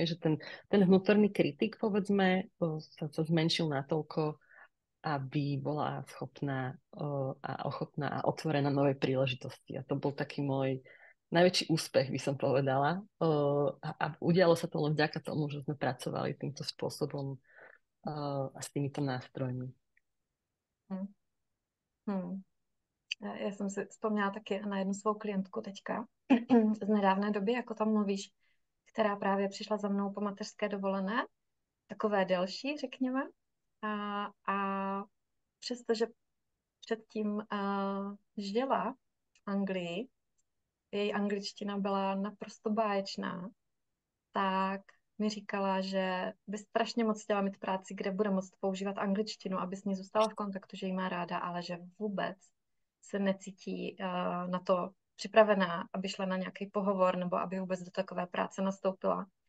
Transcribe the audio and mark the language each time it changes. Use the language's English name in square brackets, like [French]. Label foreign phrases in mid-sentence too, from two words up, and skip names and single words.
[Slovak] Že ten vnútorný kritik, povedzme, sa zmenšil natoľko, aby bola schopná a ochotná a otvorená novej príležitosti. A to bol taký môj najväčší úspech, by som povedala. A udialo sa to len vďaka tomu, že sme pracovali týmto spôsobom a s týmito nástrojmi. [Czech] Já jsem si vzpomněla taky na jednu svou klientku teďka z nedávné doby, jako tam mluvíš, která právě přišla za mnou po mateřské dovolené, takové delší, řekněme. A přestože předtím žila v Anglii, její angličtina byla naprosto báječná, tak mi říkala, že by strašně moc chtěla mít práci, kde bude moct používat angličtinu, aby s ní zůstala v kontaktu, že jí má ráda, ale že vůbec se necítí na to připravená, aby šla na nějaký pohovor nebo aby vůbec do takové práce nastoupila.